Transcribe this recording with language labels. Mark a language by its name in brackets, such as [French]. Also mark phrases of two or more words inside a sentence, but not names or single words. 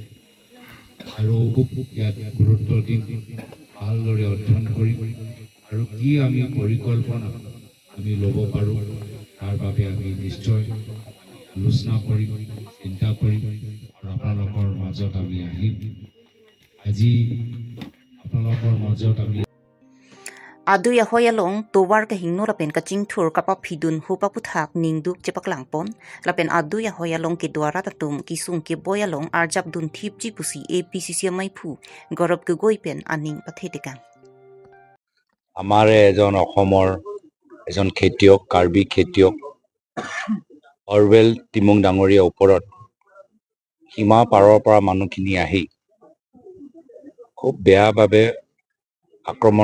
[Assamese] আৰু ইয়াত গুৰুত্ব দি ভালদৰে অধ্যয়ন কৰি আৰু কি আমি পৰিকল্পনা আমি ল'ব পাৰোঁ তাৰ বাবে আমি নিশ্চয় আলোচনা কৰিম চিন্তা কৰিম আৰু আপোনালোকৰ মাজত আমি আহিম আজি আপোনালোকৰ মাজত আমি [Karbi] Aduya hoyalong towar ka hingno lapen kaching thur kapa phidun hupa puthak ningduk chepak langpon lapen aduya hoyalong ke dwara tatum kisung ke boyalong arjap dun thipji pusi APCC mai phu gorob ke goipen aning pathetikang [Assamese] আমাৰ এজন অসমৰ এজন খেতিয়ক কাৰ্বি খেতিয়ক অৰৱেল টিমুং ডাঙৰীয়া ওপৰত সীমা পাৰৰ পৰা মানুহখিনি আহি খুব বেয়াভাৱে আক্ৰমণ